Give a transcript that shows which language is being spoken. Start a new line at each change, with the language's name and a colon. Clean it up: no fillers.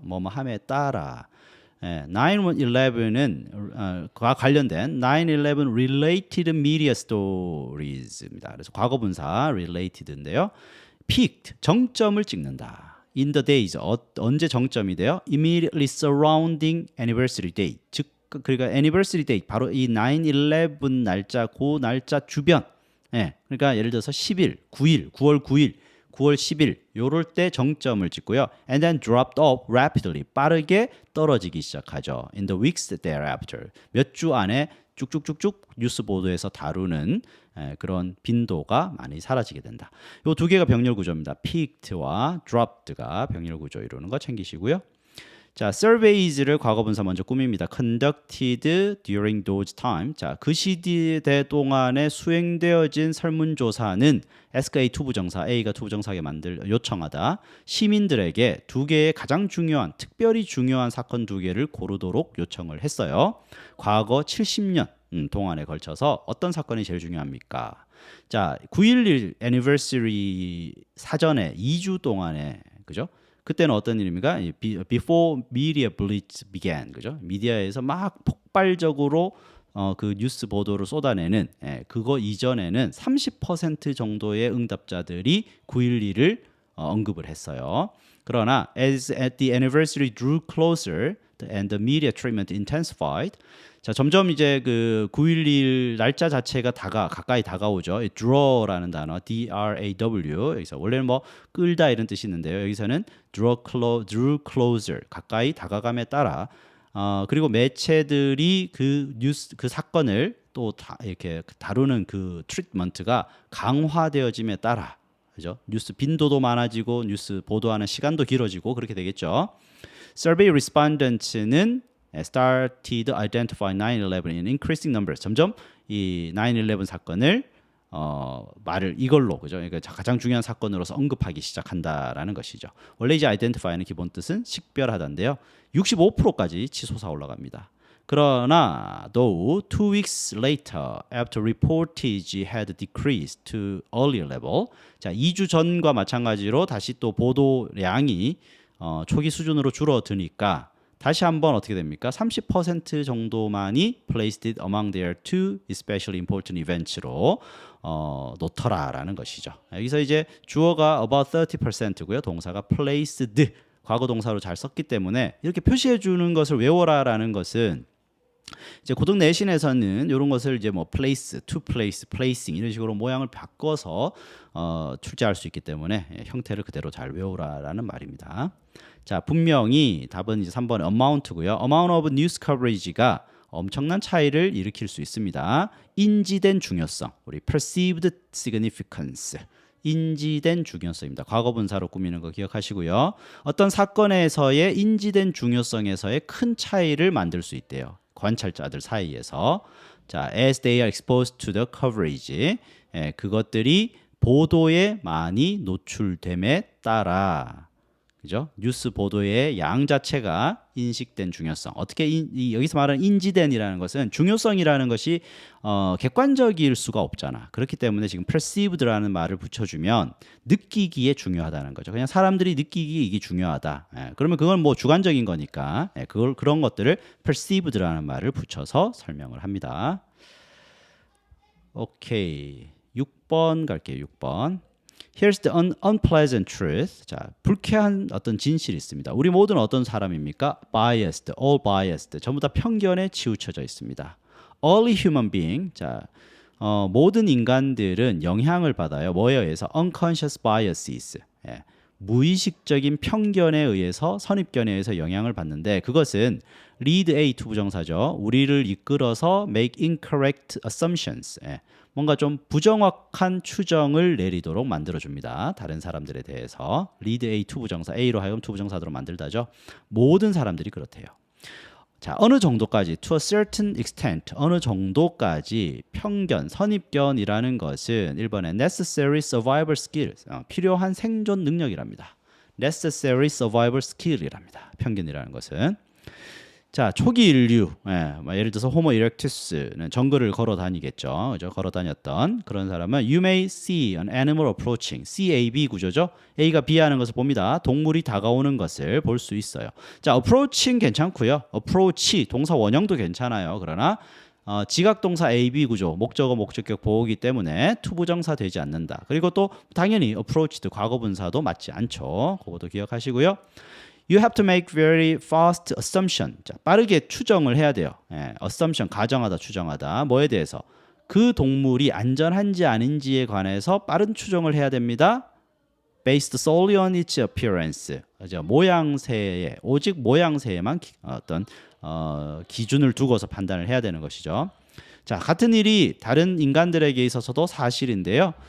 Korean: 뭐뭐 함에 따라. 9/11은 과 관련된 9/11
English: related media stories
Korean: 입니다. 그래서 과거분사 related인데요. peaked 정점을 찍는다.
English: in the days
Korean: 언제 정점이 돼요?
English: immediately surrounding anniversary date.
Korean: 즉 그러니까 anniversary date 바로 이 9/11 날짜 그 날짜 주변. 그러니까 예를 들어서 10일, 9일, 9월 9일 9월 10일 요럴 때 정점을 찍고요.
English: And then dropped off rapidly.
Korean: 빠르게 떨어지기 시작하죠.
English: In the weeks thereafter.
Korean: 몇 주 안에 쭉쭉쭉쭉 뉴스 보도에서 다루는 그런 빈도가 많이 사라지게 된다. 요 두 개가 병렬 구조입니다. peaked와 dropped가 병렬 구조 이루는 거 챙기시고요. 자, surveys를 과거분사 먼저 꾸밉니다.
English: conducted during those time.
Korean: 자, 그 시대 동안에 수행되어진 설문조사는 S가 투부정사, A가 투부정사하게 요청하다. 시민들에게 두 개의 가장 중요한, 특별히 중요한 사건 두 개를 고르도록 요청을 했어요. 과거 70년 동안에 걸쳐서 어떤 사건이 제일 중요합니까? 자, 9.11 anniversary 사전에 2주 동안에 그죠? 그때는 어떤 일입니까?
English: Before media blitz began,
Korean: 그죠? 미디어에서 막 폭발적으로 그 뉴스 보도를 쏟아내는 그거 이전에는 30% 정도의 응답자들이 9.11을 언급을 했어요. 그러나
English: as at the anniversary drew closer, and the media treatment intensified.
Korean: 자, 점점 이제 그 9.11 날짜 자체가 가까이 다가오죠. 이 draw라는 단어, D-R-A-W. 여기서 원래는 뭐 끌다 이런 뜻이 있는데요. 여기서는 drew closer, 가까이 다가감에 따라 그리고 매체들이 그 뉴스 그 사건을 또 이렇게 다루는 그 트리트먼트가 강화되어짐에 따라 그죠? 뉴스 빈도도 많아지고 뉴스 보도하는 시간도 길어지고 그렇게 되겠죠.
English: Survey respondents는 started identifying 9/11 in increasing numbers.
Korean: 점점 이 9/11 사건을 말을 이걸로 그죠? 그러니까 가장 중요한 사건으로서 언급하기 시작한다라는 것이죠. 원래 이제 identify는 기본 뜻은 식별하다인데요. 65%까지 치솟아 올라갑니다. 그러나
English: though 2 weeks later after reportage had decreased to earlier level,
Korean: 자 2주 전과 마찬가지로 다시 또 보도량이 초기 수준으로 줄어드니까 다시 한번 어떻게 됩니까?
English: 30% 정도만이 placed it among their two especially important events로
Korean: 놓더라라는 것이죠. 여기서 이제 주어가 about 30%고요. 동사가 placed 과거 동사로 잘 썼기 때문에 이렇게 표시해 주는 것을 외워라라는 것은 이제 고등 내신에서는 이런 것을 이제 뭐 place, to place, placing 이런 식으로 모양을 바꿔서 출제할 수 있기 때문에 형태를 그대로 잘 외우라라는 말입니다. 자, 분명히 답은 이제 3번 amount고요. amount of news coverage가 엄청난 차이를 일으킬 수 있습니다. 인지된 중요성, 우리 perceived significance. 인지된 중요성입니다. 과거 분사로 꾸미는 거 기억하시고요. 어떤 사건에서의 인지된 중요성에서의 큰 차이를 만들 수 있대요. 관찰자들 사이에서.
English: 자, as they are exposed to the coverage.
Korean: 그것들이 보도에 많이 노출됨에 따라 그죠? 뉴스 보도의 양 자체가 인식된 중요성. 어떻게 여기서 말하는 인지된이라는 것은 중요성이라는 것이 객관적일 수가 없잖아. 그렇기 때문에 지금 perceived라는 말을 붙여주면 느끼기에 중요하다는 거죠. 그냥 사람들이 느끼기에 이게 중요하다. 그러면 그건 뭐 주관적인 거니까 그런 것들을 perceived라는 말을 붙여서 설명을 합니다. 오케이. 6번 갈게요. 6번.
English: Here's the unpleasant truth.
Korean: 자, 불쾌한 어떤 진실이 있습니다. 우리 모두는 어떤 사람입니까?
English: Biased, all biased.
Korean: 전부 다 편견에 치우쳐져 있습니다.
English: All human being.
Korean: 자, 모든 인간들은 영향을 받아요. 뭐에 의해서?
English: Unconscious biases.
Korean: 무의식적인 편견에 의해서 선입견에 의해서 영향을 받는데 그것은 lead A to 부정사죠. 우리를 이끌어서
English: make incorrect assumptions.
Korean: 뭔가 좀 부정확한 추정을 내리도록 만들어줍니다. 다른 사람들에 대해서. lead A to 부정사, A로 하여금 to 부정사로 만들다죠. 모든 사람들이 그렇대요. 자, 어느 정도까지
English: to a certain extent,
Korean: 어느 정도까지 편견, 선입견이라는 것은 1번에
English: necessary survival skills,
Korean: 필요한 생존 능력이랍니다. necessary survival skill이랍니다. 편견이라는 것은. 자, 초기 인류, 예를 들어서 호모 이렉투스는 정글을 걸어 다니겠죠. 그죠? 걸어 다녔던 그런 사람은
English: you may see an animal approaching,
Korean: CAB 구조죠. A가 B 하는 것을 봅니다. 동물이 다가오는 것을 볼 수 있어요. 자, approaching 괜찮고요. approach 동사 원형도 괜찮아요. 그러나 지각 동사 AB 구조, 목적어 목적격 보호기 때문에 to 부정사 되지 않는다. 그리고 또 당연히 approached 과거 분사도 맞지 않죠. 그것도 기억하시고요.
English: You have to make very fast assumption.
Korean: 자, 빠르게 추정을 해야 돼요. assumption, 가정하다, 추정하다. 뭐에 대해서? 그 동물이 안전한지 아닌지에 관해서 빠른 추정을 해야 됩니다.
English: Based solely on its appearance.
Korean: 모양새에, 오직 모양새에만 어떤 기준을 두고서 판단을 해야 되는 것이죠. 자, 같은 일이 다른 인간들에게 있어서도 사실인데요.